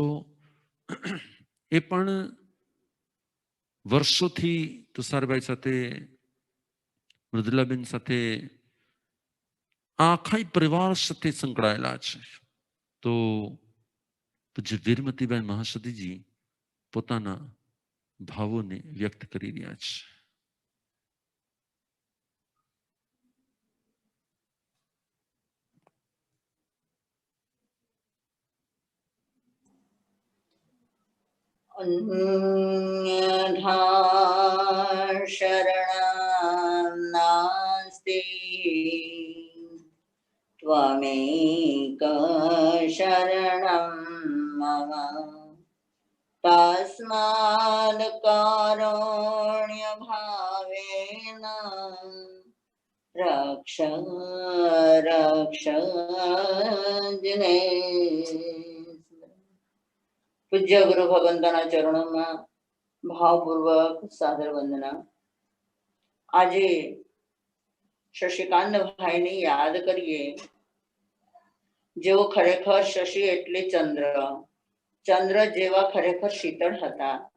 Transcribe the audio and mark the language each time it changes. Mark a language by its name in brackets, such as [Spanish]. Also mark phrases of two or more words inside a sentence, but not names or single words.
[Gujarati] એ પણ વર્ષોથી તુષારભાઈ સાથે, મૃદુલાબેન સાથે, આખા પરિવાર સાથે સંકળાયેલા છે. તો પૂજ્ય વીરમતીબાઈ મહાસદીજી પોતાના ભાવોને વ્યક્ત કરી રહ્યા છે. [Sanskrit] अन्यथा शरणं नास्ति त्वमेक शरणं मम तस्माद् कारुण्यभावेन रक्ष रक्ष [Gujarati] પૂજ્ય ગુરુ ભગવંતના ચરણોમાં ભાવપૂર્વક સાદર વંદના. આજે શશિકાંતભાઈને યાદ કરીએ, જેઓ ખરેખર શશી એટલે ચંદ્ર, ચંદ્ર જેવા ખરેખર શીતળ હતા.